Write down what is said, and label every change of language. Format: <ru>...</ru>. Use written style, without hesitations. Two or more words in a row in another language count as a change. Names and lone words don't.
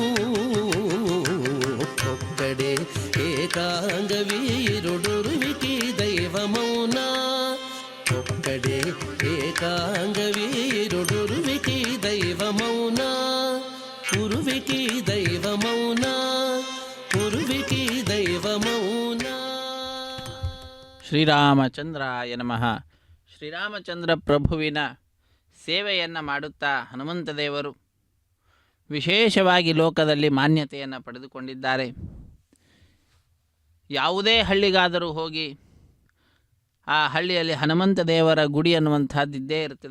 <te>ఒక్కడే ఏకాంగ వీరుడొరువికి దైవమౌనా ఒక్కడే ఏకాంగ వీరుడొరువికి దైవమౌనా ఉరువికి దైవమౌనా ఉరువికి దైవమౌనా.</te> <sa>ಶ್ರೀರಾಮಚಂದ್ರಾಯ ನಮಃ.</sa> <kn>ಶ್ರೀರಾಮಚಂದ್ರ ಪ್ರಭುವಿನ ಸೇವೆಯನ್ನು ಮಾಡುತ್ತಾ ಹನುಮಂತ ದೇವರು ವಿಶೇಷವಾಗಿ ಲೋಕದಲ್ಲಿ ಮಾನ್ಯತೆಯನ್ನು ಪಡೆದುಕೊಂಡಿದ್ದಾರೆ. ಯಾವುದೇ ಹಳ್ಳಿಗಾದರೂ ಹೋಗಿ ಆ ಹಳ್ಳಿಯಲ್ಲಿ ಹನುಮಂತ ದೇವರ ಗುಡಿ ಅನ್ನುವಂಥದ್ದು ಇದ್ದೇ ಇರ್ತದೆ.</kn>